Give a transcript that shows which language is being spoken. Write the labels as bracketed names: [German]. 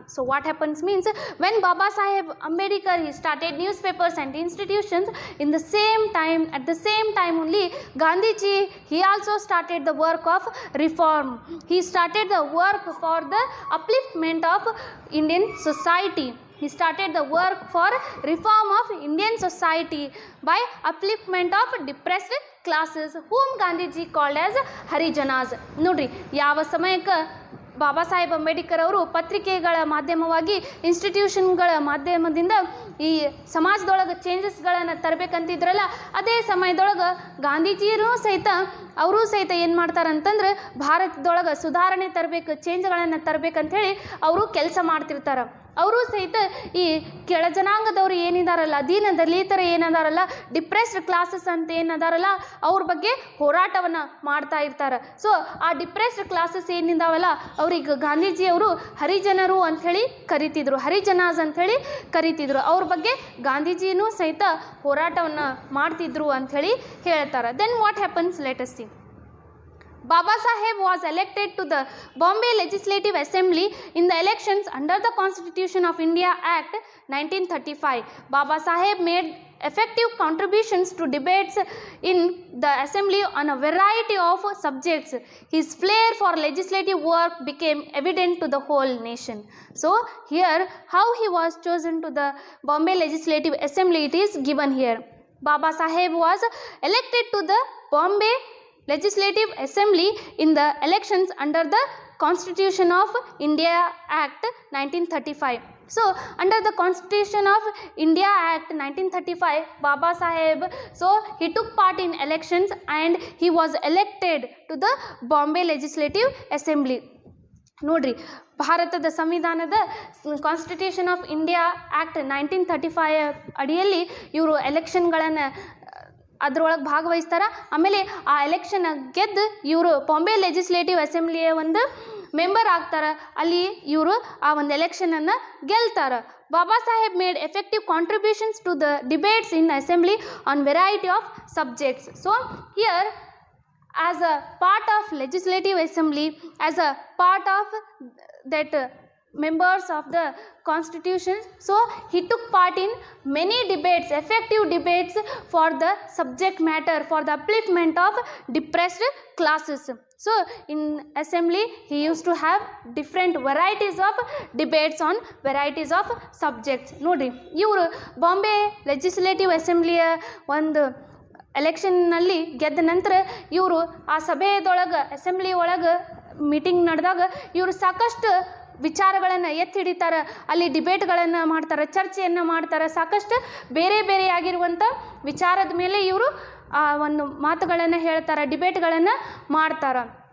[English] So what happens means, when Baba Saheb Ambedkar he started newspapers and institutions, at the same time only Gandhiji he also started the work of reform. He started the work for the upliftment of Indian society. He started the work for reform of Indian society by upliftment of depressed classes whom Gandhiji called as Harijanas. [Kannada] ನೋಡ್ರಿ ಯಾವ ಸಮಯಕ್ಕೆ ಬಾಬಾ ಸಾಹೇಬ್ ಅಂಬೇಡ್ಕರ್ ಅವರು ಪತ್ರಿಕೆಗಳ ಮಾಧ್ಯಮವಾಗಿ, ಇನ್ಸ್ಟಿಟ್ಯೂಷನ್ಗಳ ಮಾಧ್ಯಮದಿಂದ ಈ ಸಮಾಜದೊಳಗೆ ಚೇಂಜಸ್ಗಳನ್ನು ತರಬೇಕಂತಿದ್ರಲ್ಲ, ಅದೇ ಸಮಯದೊಳಗೆ ಗಾಂಧೀಜಿಯರು ಸಹಿತ ಏನು ಮಾಡ್ತಾರಂತಂದ್ರೆ ಭಾರತದೊಳಗೆ ಸುಧಾರಣೆ ತರಬೇಕು, ಚೇಂಜ್ಗಳನ್ನು ತರಬೇಕಂಥೇಳಿ ಅವರು ಕೆಲಸ ಮಾಡ್ತಿರ್ತಾರೆ. ಅವರು ಸಹಿತ ಈ ಕೆಳ ಜನಾಂಗದವರು ಏನಿದಾರಲ್ಲ, ದೀನ ದಲಿತರ ಏನದಾರಲ್ಲ, ಡಿಪ್ರೆಸ್ಡ್ ಕ್ಲಾಸಸ್ ಅಂತ ಏನದಾರಲ್ಲ, ಅವ್ರ ಬಗ್ಗೆ ಹೋರಾಟವನ್ನು ಮಾಡ್ತಾ ಇರ್ತಾರೆ. ಸೊ ಆ ಡಿಪ್ರೆಸ್ಡ್ ಕ್ಲಾಸಸ್ ಏನಿದಾವಲ್ಲ ಅವ್ರಿಗೆ ಗಾಂಧೀಜಿಯವರು ಹರಿಜನರು ಅಂಥೇಳಿ ಕರಿತಿದ್ರು, ಹರಿಜನಾಸ್ ಅಂಥೇಳಿ ಕರಿತಿದ್ರು. ಅವ್ರ ಬಗ್ಗೆ ಗಾಂಧೀಜಿನೂ ಸಹಿತ ಹೋರಾಟವನ್ನು ಮಾಡ್ತಿದ್ರು ಅಂಥೇಳಿ ಹೇಳ್ತಾರೆ. [English] Then what happens, let us see. Baba Saheb was elected to the Bombay Legislative Assembly in the elections under the Constitution of India Act 1935. Baba Saheb made effective contributions to debates in the assembly on a variety of subjects. His flair for legislative work became evident to the whole nation. So here how he was chosen to the Bombay Legislative Assembly, it is given here. Baba Saheb was elected to the Bombay Legislative Assembly in the elections under the Constitution of India Act 1935. So under the Constitution of India Act 1935, Baba Saheb, so he took part in elections and he was elected to the Bombay Legislative Assembly. [Kannada] ನೋಡ್ರಿ ಭಾರತದ ಸಂವಿಧಾನದ constitution of India act 1935 ಅಡಿಯಲ್ಲಿ ಇವರು ಎಲೆಕ್ಷನ್ಗಳನ್ನು ಅದರೊಳಗೆ ಭಾಗವಹಿಸ್ತಾರೆ. ಆಮೇಲೆ ಆ election ಗೆದ್ದು ಇವರು ಬಾಂಬೆ ಲೆಜಿಸ್ಲೇಟಿವ್ ಅಸೆಂಬ್ಲಿಯ ಒಂದು ಮೆಂಬರ್ ಆಗ್ತಾರೆ. ಅಲ್ಲಿ ಇವರು ಆ ಒಂದು ಎಲೆಕ್ಷನನ್ನು ಗೆಲ್ತಾರೆ. [English] Baba Saheb made effective contributions to the debates in assembly on variety of subjects. So here, as a part of legislative assembly, as a part of that members of the constitution, so he took part in many debates, effective debates for the subject matter, for the upliftment of depressed classes. So in assembly he used to have different varieties of debates on varieties of subjects. [Kannada] Nodri iವರು Bombay legislative ಅಸೆಂಬ್ಲಿಯ ಒಂದು ಎಲೆಕ್ಷನ್ನಲ್ಲಿ ಗೆದ್ದ ನಂತರ ಇವರು ಆ ಸಭೆಯದೊಳಗೆ assembly ಒಳಗೆ meeting ನಡೆದಾಗ ಇವರು ಸಾಕಷ್ಟು ವಿಚಾರಗಳನ್ನು ಎತ್ತಿ ಹಿಡಿತಾರೆ, ಅಲ್ಲಿ ಡಿಬೇಟ್ಗಳನ್ನು ಮಾಡ್ತಾರೆ, ಚರ್ಚೆಯನ್ನು ಮಾಡ್ತಾರೆ, ಸಾಕಷ್ಟು ಬೇರೆ ಬೇರೆಯಾಗಿರುವಂಥ ವಿಚಾರದ ಮೇಲೆ ಇವರು ಒಂದು ಮಾತುಗಳನ್ನು ಹೇಳ್ತಾರೆ, ಡಿಬೇಟ್ಗಳನ್ನು ಮಾಡ್ತಾರೆ.